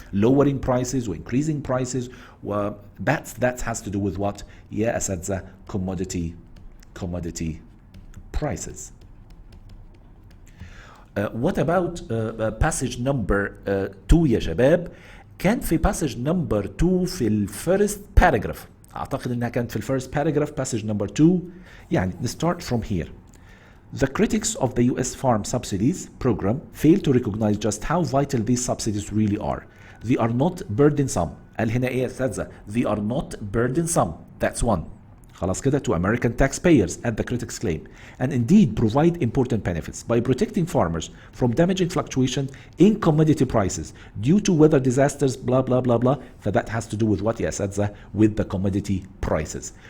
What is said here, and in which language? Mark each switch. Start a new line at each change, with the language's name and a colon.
English: Lowering prices و increasing prices و that has to do with what؟
Arabic: يا أساتذة
English: commodity prices. What about passage number 2
Arabic: يا شباب؟ كان في
English: passage number 2 في الفيرست paragraph.
Arabic: أعتقد إنها كانت في الفيرست paragraph passage number 2. يعني
English: start from here. The critics of the US farm subsidies program fail to recognize just how vital these subsidies really are. They are not burdensome.
Arabic: قال هنا إيه يا أستاذة؟
English: They are not burdensome. That's one.
Arabic: خلاص كده
English: to American taxpayers as the critics claim, and indeed provide important benefits by protecting farmers from damaging fluctuation in commodity prices due to weather disasters blah blah blah blah. that has to do with what
Arabic: يا أساتذة؟
English: with the commodity prices.